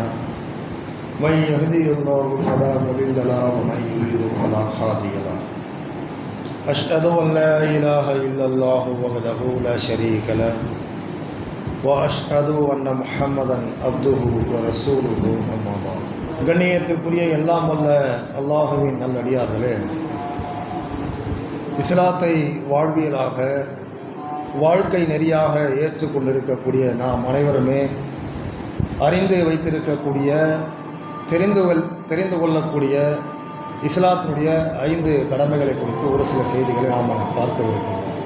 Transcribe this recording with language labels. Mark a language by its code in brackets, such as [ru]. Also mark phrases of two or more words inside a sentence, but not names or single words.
[ar] من يهده الله فلا مضل له ومن يضلل فلا هادي له. أشهد أن لا إله إلا الله وحده لا شريك له وأشهد أن محمدا عبده ورسوله أما بعد. [ta] கண்ணியத்திற்குரிய எல்லாம் வல்ல அல்லாஹுவின் நல்லடியார்களே, இஸ்லாத்தை வாழ்வியலாக வாழ்க்கை நெறியாக ஏற்றுக்கொண்டிருக்கக்கூடிய நாம் அனைவருமே அறிந்து வைத்திருக்கக்கூடிய தெரிந்து கொள்ளக்கூடிய இஸ்லாத்தினுடைய 5 கடமைகளை குறித்து ஒரு சில செய்திகளை நாம் பார்க்கவிருக்கிறோம்.